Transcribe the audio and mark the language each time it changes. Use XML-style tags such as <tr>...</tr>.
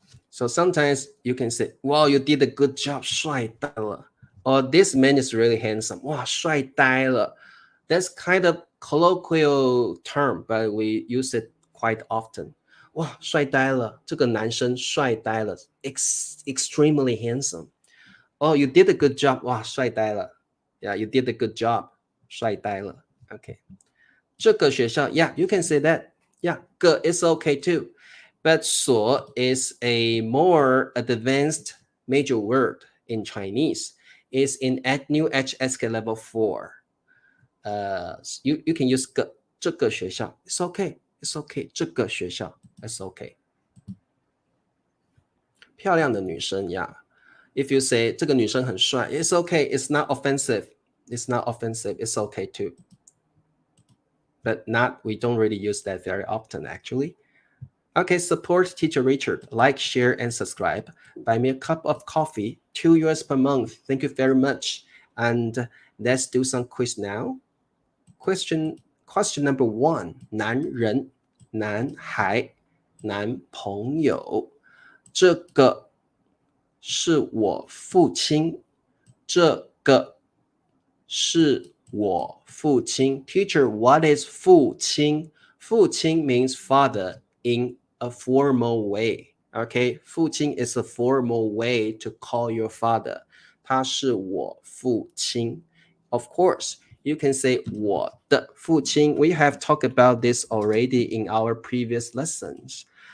<en>So sometimes you can say, wow, you did a good job,</en> <zh>帅呆了。</zh> <en>Or this man is really handsome.</en> <zh>哇，帅呆了。</zh> <en>That's kind of colloquial term, but we use it quite often.</en> <zh>哇，帅呆了，这个男生帅呆了</zh> <en>extremely handsome. Oh, you did a good job.</en> <zh>哇，帅呆了</zh> <en>Yeah, you did a good job.</en> <zh>帅呆了</zh> <en>Okay.</en> <zh>这个学校</zh> <en>Yeah, you can say that. Yeah, 个 is okay too. But 所 is a more advanced major word in Chinese. It's in new HSK level 4. You can use</en> <zh>个这个学校</zh> <en>It's okay. It's okay.</en> <zh>这个学校</zh> <en>It's okay.</en> <zh>漂亮的女生 Yeah.</zh> <en>If you say</en> <zh>这个女生很帅</zh> <en>It's okay. It's not offensive. It's not offensive. It's okay too. But we don't really use that very often actually. Okay, support Teacher Richard. Like, share, and subscribe. Buy me a cup of coffee, $2 per month. Thank you very much. And let's do some quiz now. Question number 1.</en> <zh>男人男孩男朋友这个是我父亲这个是我父亲</zh> <en>Teacher, what is</en> <zh>父亲?</zh> <en>父亲 means father in a formal way. Okay, 父亲 is a formal way to call your father.</en> <zh>他是我父亲</zh> <en>Of course, you can say</en> <zh>我的父亲</zh> <en>We have talked about this already in our previous lessons.</en>